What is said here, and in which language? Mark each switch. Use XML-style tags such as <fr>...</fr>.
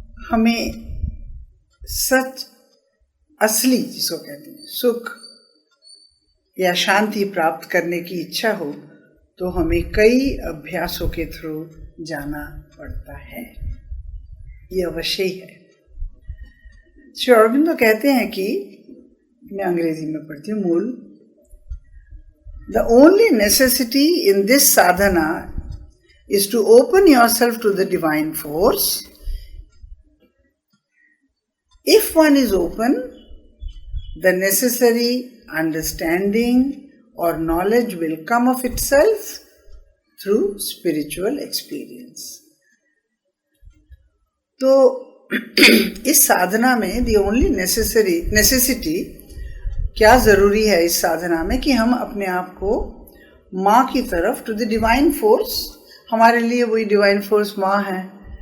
<hi>हमें सच, असली जिसको कहते हैं सुख या शांति प्राप्त करने की इच्छा हो, तो हमें कई अभ्यासों के थ्रू जाना पड़ता है। ये अवश्य ही है। श्री अरविंदो कहते हैं कि, मैं अंग्रेजी में पढ़ती हूँ मूल,</hi> <en>The only necessity in this sadhana is to open yourself to the divine force. If one is open, the necessary understanding or knowledge will come of itself through spiritual experience.</en> <hi>तो इस साधना में</hi> <en>the only necessity</en> <hi>क्या जरूरी है इस साधना में कि हम अपने आप को माँ की तरफ,</hi> <en>to the divine force,</en> <hi>हमारे लिए वही डिवाइन फोर्स माँ है।</hi>